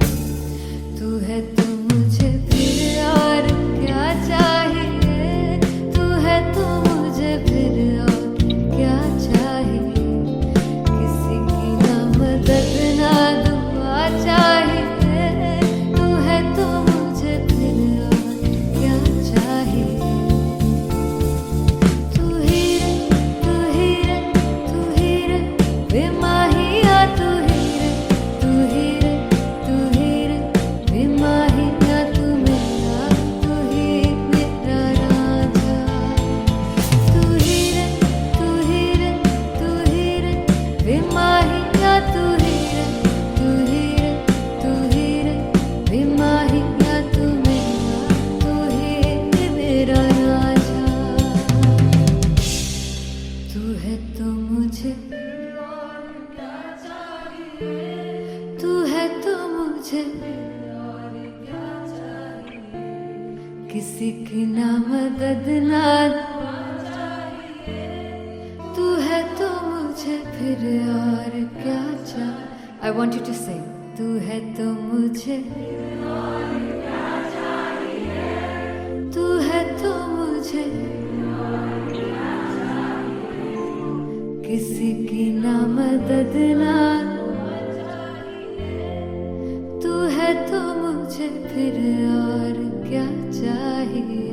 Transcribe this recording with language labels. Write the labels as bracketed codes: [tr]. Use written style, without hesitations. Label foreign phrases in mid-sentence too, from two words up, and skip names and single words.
[hi] तू है तो मुझे फिर और क्या चाहिए, तू है तो मुझे फिर और क्या चाहिए। किसी की ना मदद ना दुआ चाहिए, तू है तो मुझे फिर और क्या चाहिए। तू ही रे तू ही रे तू ही रे बेमाहिया, तू ही रे तू ही रे तू ही रे बेमाहिया, तू मेरा राजा। तू ही रे तू ही रे तू ही रे बेमाहिया, तू ही रे तू ही रे तू ही रे बेमाहिया, तू ही मेरा राजा। तू है तो मुझे और क्या चाहिए, तू है तो मुझे और क्या चाहिए। किसी की ना मदद ना दुआ चाहिए, तू है तो मुझे फिर और क्या चाहिए। [en] I want you to sing. [hi] तू है तो मुझे और क्या चाहिए, तू है तो मुझे किसी की ना मदद ना तू है तो मुझे फिर और क्या चाहिए।